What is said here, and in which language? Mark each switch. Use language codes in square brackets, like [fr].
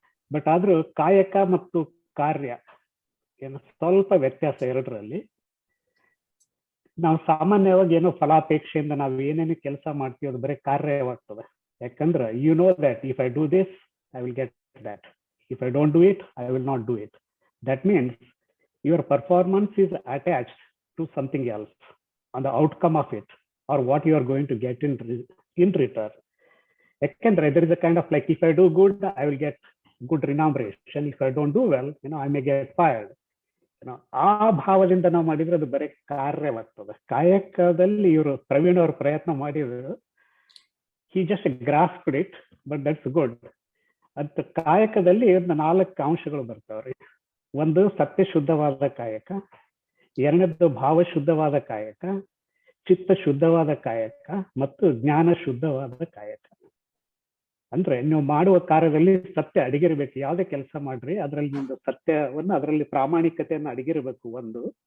[kn] But ಆದ್ರೂ ಕಾಯಕ ಮತ್ತು ಕಾರ್ಯ ಏನು ಸ್ವಲ್ಪ ವ್ಯತ್ಯಾಸ ಎರಡರಲ್ಲಿ. ನಾವು ಸಾಮಾನ್ಯವಾಗಿ ಏನೋ ಫಲಾಪೇಕ್ಷೆಯಿಂದ ನಾವು ಏನೇನು ಕೆಲಸ ಮಾಡ್ತೀವಿ ಅದು ಬರೀ ಕಾರ್ಯವಾಗ್ತದೆ. ಯಾಕಂದ್ರೆ [en] You know that if I do this I will get that, if I don't do it I will not do it. That means your performance is attached to something else on the outcome of it, or what you are going to get in return. Ekandre there is a kind of like, if I do good I will get good remuneration, if I don't do well, I may get fired. [kn] ಆ ಭಾವದಿಂದ ನಾವು ಮಾಡಿದ್ರೆ ಅದು ಬರೀ ಕಾರ್ಯವಾಗ್ತದೆ. ಕಾಯಕದಲ್ಲಿ ಇವರು ಪ್ರವೀಣ್ ಅವರು ಪ್ರಯತ್ನ ಮಾಡಿದ್ರು, [en] he just grasped it, but that's good. [kn] ಅಂತ ಕಾಯಕದಲ್ಲಿ 4 ಅಂಶಗಳು ಬರ್ತಾವ್ರಿ. ಒಂದು ಸತ್ಯ ಶುದ್ಧವಾದ ಕಾಯಕ, ಎರಡನೇದು ಭಾವ ಶುದ್ಧವಾದ ಕಾಯಕ, ಚಿತ್ತ ಶುದ್ಧವಾದ ಕಾಯಕ ಮತ್ತು ಜ್ಞಾನ ಶುದ್ಧವಾದ ಕಾಯಕ. ಅಂದ್ರೆ ನೀವು ಮಾಡುವ ಕಾರ್ಯದಲ್ಲಿ ಸತ್ಯ ಅಡಗಿರ್ಬೇಕು. ಯಾವುದೇ ಕೆಲಸ ಮಾಡ್ರಿ ಅದರಲ್ಲಿ ಒಂದು ಸತ್ಯವನ್ನ, ಅದರಲ್ಲಿ ಪ್ರಾಮಾಣಿಕತೆಯನ್ನು ಅಡಗಿರ್ಬೇಕು ಒಂದು.